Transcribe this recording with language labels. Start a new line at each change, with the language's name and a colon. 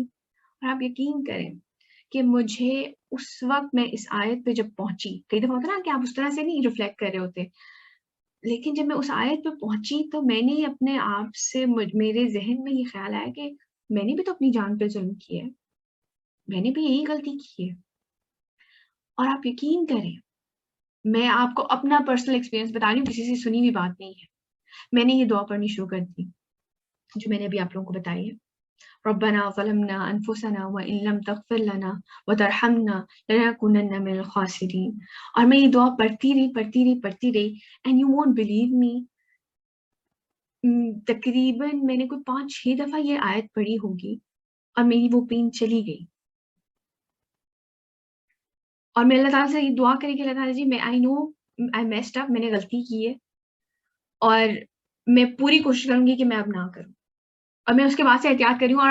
Urdu: اور آپ یقین کریں کہ مجھے اس وقت میں اس آیت پہ جب پہنچی, کئی دفعہ ہوتا نا کہ آپ اس طرح سے نہیں ریفلیکٹ کر رہے ہوتے, لیکن جب میں اس آیت پہ پہنچی تو میں نے اپنے آپ سے, میرے ذہن میں یہ خیال آیا کہ میں نے بھی تو اپنی جان پہ ظلم کیا ہے, میں نے بھی یہی غلطی کی ہے. اور آپ یقین کریں میں آپ کو اپنا پرسنل ایکسپیرینس بتا رہی ہوں, کسی سے سنی ہوئی بات نہیں ہے. میں نے یہ دعا پڑھنی شروع کر دی جو میں نے ابھی آپ لوگوں کو بتائی ہے.
Arabic: ربنا ظلمنا انفسنا وان لم تغفر لنا وترحمنا لنكونن من الخاسرین.
Urdu: اور میں یہ دعا پڑھتی رہی
English: and you won't believe me,
Urdu: تقریباً میں نے کوئی 5-6 دفعہ یہ آیت پڑھی ہوگی اور میری وہ پین چلی گئی. اور میں اللہ تعالیٰ سے یہ دعا کریں کہ اللہ تعالیٰ جی میں
English: I know I messed up,
Urdu: میں نے غلطی کی ہے اور میں پوری کوشش کروں گی کہ میں اب نہ کروں, اور میں اس کے بعد سے احتیاط کری ہوں.